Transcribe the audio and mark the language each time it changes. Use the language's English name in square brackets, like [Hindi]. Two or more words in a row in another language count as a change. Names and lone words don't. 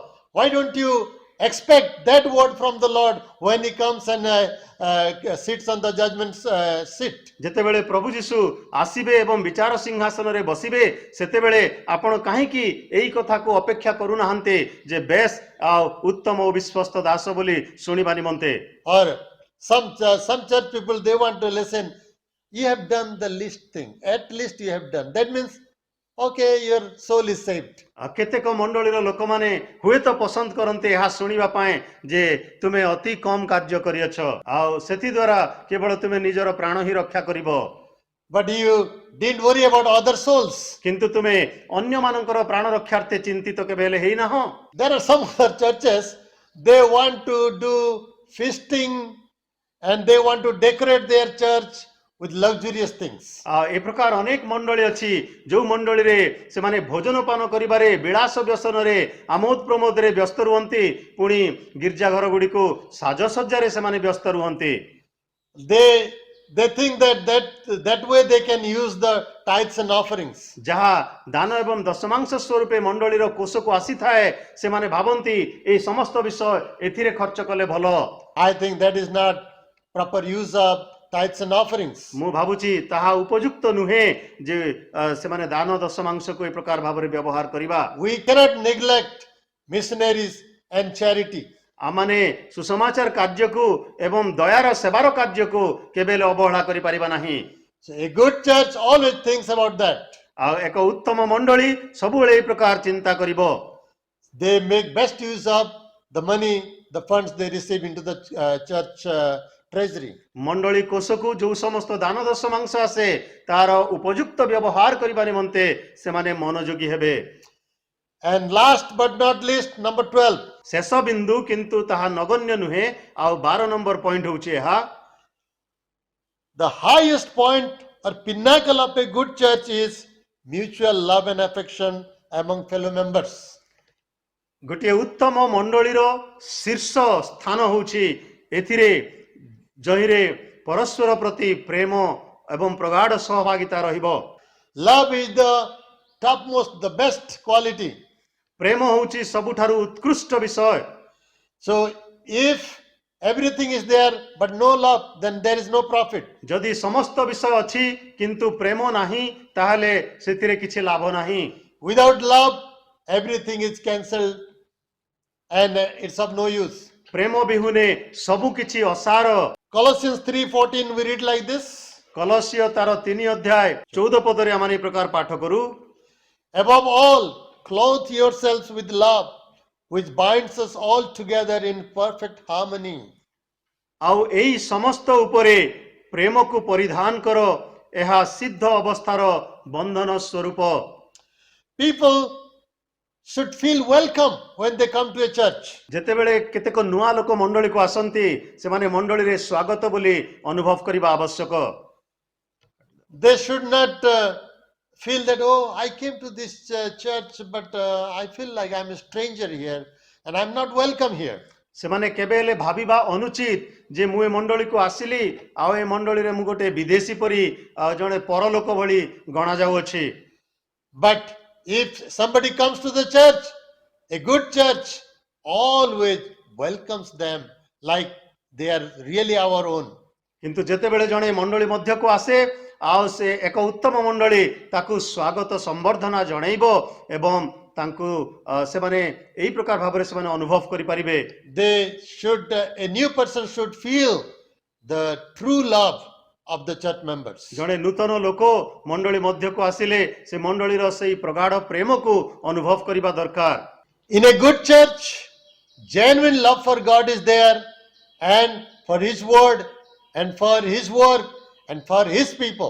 [English] Why don't you expect that word from the Lord when He comes and sits on the judgment seat. [Odia] ଯେତେବେଳେ ପ୍ରଭୁ ଯୀଶୁ ଆସିବେ ଏବଂ ବିଚାର ସିଂହାସନରେ ବସିବେ ସେତେବେଳେ ଆପଣ କାହିଁକି ଏଇ କଥାକୁ ଅପେକ୍ଷା କରୁନାହାନ୍ତି ଯେ ବେଶ ଆଉ ଉତ୍ତମ ଓ ବିଶ୍ୱସ୍ତ ଦାସ ବୋଲି ଶୁଣିବା ନିମନ୍ତେ? [English] Or some church people, they want to listen. You have done the least thing. At least you have done. That means, okay, your soul is saved. [Odia] କେତେକ ମଣ୍ଡଳୀର ଲୋକମାନେ ହୁଏତ ପସନ୍ଦ କରନ୍ତି ଏହା ଶୁଣିବା ପାଇଁ ଯେ ତୁମେ ଅତି କମ କାର୍ଯ୍ୟ କରିଅଛ ଆଉ ସେଥିଦ୍ୱାରା କେବଳ ତୁମେ ନିଜର ପ୍ରାଣ ହିଁ ରକ୍ଷା କରିବ, [English] But you didn't worry about other souls. [Odia] କିନ୍ତୁ ତୁମେ ଅନ୍ୟମାନଙ୍କର ପ୍ରାଣ ରକ୍ଷାର୍ଥେ ଚିନ୍ତିତ କେବେ ହେଲେ ହେଇନାହଁ। [English] There are some other churches, they want to do feasting and they want to decorate their church with luxurious things. [Odia] ଏ ପ୍ରକାର ଅନେକ ମଣ୍ଡଳୀ ଅଛି ଯୋଉ ମଣ୍ଡଳୀରେ ସେମାନେ ଭୋଜନ ପାନ କରିବାରେ ବିଳାସ ବ୍ୟସନରେ ଆମୋଦ ପ୍ରମୋଦରେ ବ୍ୟସ୍ତ ରୁହନ୍ତି, ପୁଣି ଗିର୍ଜା ଘର ଗୁଡ଼ିକୁ ସାଜସଜ୍ଜାରେ ସେମାନେ ବ୍ୟସ୍ତ ରୁହନ୍ତି। [English] They think that way they can use the tithes and offerings. [Odia] ଯାହା ଦାନ ଏବଂ ଦଶମାଂଶ ସ୍ୱରୂପେ ମଣ୍ଡଳୀର କୋଷକୁ ଆସିଥାଏ ସେମାନେ ଭାବନ୍ତି ଏହି ସମସ୍ତ ବିଷୟ ଏଥିରେ ଖର୍ଚ୍ଚ କଲେ ଭଲ। [English] I think that is not proper use of tithes and offerings. [Odia] ମୁଁ ଭାବୁଛି ତାହା ଉପଯୁକ୍ତ ନୁହେଁ ଯେ ସେମାନେ ଦାନ ଦଶମାଂଶକୁ ଏ ପ୍ରକାର ଭାବରେ ବ୍ୟବହାର କରିବା। [English] We cannot neglect missionaries and charity. [Odia] ଆମମାନେ ସୁସମାଚାର କାର୍ଯ୍ୟକୁ ଏବଂ ଦୟାର ସେବାର କାର୍ଯ୍ୟକୁ କେବେ ହେଲେ ଅବହେଳା କରିପାରିବା ନାହିଁ। [English] So a good church always thinks about that. [Odia] ଆଉ ଏକ ଉତ୍ତମ ମଣ୍ଡଳୀ ସବୁବେଳେ ଏହି ପ୍ରକାର ଚିନ୍ତା କରିବ। [English] They make best use of the money, the funds they receive into the church treasury. [Odia] ମଣ୍ଡଳୀ କୋଷକୁ ଯୋଉ ସମସ୍ତ ଦାନ ଦଶମାଂଶ ଆସେ ତାର ଉପଯୁକ୍ତ ବ୍ୟବହାର କରିବା ନିମନ୍ତେ ସେମାନେ ମନୋଯୋଗୀ ହେବେ। [English] And last but not least, number 12. [Odia] ଶେଷ ବିନ୍ଦୁ କିନ୍ତୁ ତାହା ନଗଣ୍ୟ ନୁହେଁ। ଆଉ 12 ନମ୍ବର ପଏଣ୍ଟ ହେଉଛି ଏହା, [English] The highest point or pinnacle of a good church is mutual love and affection among fellow members. [Odia] ଗୋଟିଏ ଉତ୍ତମ ମଣ୍ଡଳୀର ଶୀର୍ଷ ସ୍ଥାନ ହେଉଛି ଏଥିରେ ଯହିଁରେ ପରସ୍ପର ପ୍ରତି ପ୍ରେମ ଏବଂ ପ୍ରଗାଢ଼ ସହଭାଗିତା ରହିବ। [English] Love is the topmost, the best quality. [Odia] ପ୍ରେମ ହେଉଛି ସବୁଠାରୁ ଉତ୍କୃଷ୍ଟ ବିଷୟ। [English] So if everything is there but no love, then there is no profit. [Odia] ଯଦି ସମସ୍ତ ବିଷୟ ଅଛି କିନ୍ତୁ ପ୍ରେମ ନାହିଁ ତାହେଲେ ସେଥିରେ କିଛି ଲାଭ ନାହିଁ। [English] Without love, everything is cancelled and it's of no use. [Odia] ପ୍ରେମ ବିହୁନେ ସବୁ କିଛି ଅସାର। [English] Colossians 3:14 we read like this. [Odia] କଲସିୟ ତାର 3 ଅଧ୍ୟାୟ 14 ପଦରେ ଆମେ ଏହି ପ୍ରକାର ପାଠ କରୁ, [English] Above all, clothe yourselves with love, which binds us all together in perfect harmony. [Odia] ଆଉ ଏହି ସମସ୍ତ ଉପରେ ପ୍ରେମକୁ ପରିଧାନ କର, ଏହା ସିଦ୍ଧ ଅବସ୍ଥାର ବନ୍ଧନ ସ୍ୱରୂପ। [English] People should feel welcome when they come to a church. [Odia] ଯେତେବେଳେ କେତେକ ନୂଆ ଲୋକ ମଣ୍ଡଳୀକୁ ଆସନ୍ତି ସେମାନେ ମଣ୍ଡଳୀରେ ସ୍ୱାଗତ ବୋଲି ଅନୁଭବ କରିବା ଆବଶ୍ୟକ। [English] They should not feel that, oh, I came to this church, but I feel like I'm a stranger here and I'm not welcome here. [Odia] ସେମାନେ କେବେ ହେଲେ ଭାବିବା ଅନୁଚିତ ଯେ ମୁଁ ଏ ମଣ୍ଡଳୀକୁ ଆସିଲି ଆଉ ଏ ମଣ୍ଡଳୀରେ ମୁଁ ଗୋଟେ ବିଦେଶୀ ପରି ଜଣେ ପରଲୋକ ଭଳି ଗଣା ଯାଉଅଛି। [English] But if somebody comes to the church, a good church always welcomes them like they are really our own. [Odia] କିନ୍ତୁ ଯେତେବେଳେ ଜଣେ ମଣ୍ଡଳୀ ମଧ୍ୟକୁ ଆସେ ଆଉ ସେ ଏକ ଉତ୍ତମ ମଣ୍ଡଳୀ ତାକୁ ସ୍ୱାଗତ ସମ୍ବର୍ଦ୍ଧନା ଜଣାଇବ ଏବଂ ତାଙ୍କୁ ସେମାନେ ଏହି ପ୍ରକାର ଭାବରେ ସେମାନେ ଅନୁଭବ କରିପାରିବେ। [English] A new person should feel the true love of the church members. [Odia] ଜଣେ ନୂତନ ଲୋକ ମଣ୍ଡଳୀ ମଧ୍ୟକୁ ଆସିଲେ ସେ ମଣ୍ଡଳୀର ସେହି ପ୍ରଗାଢ଼ ପ୍ରେମକୁ ଅନୁଭବ କରିବା ଦରକାର। [English] In a good church, genuine love for God is there and for His word and for His work and for His people.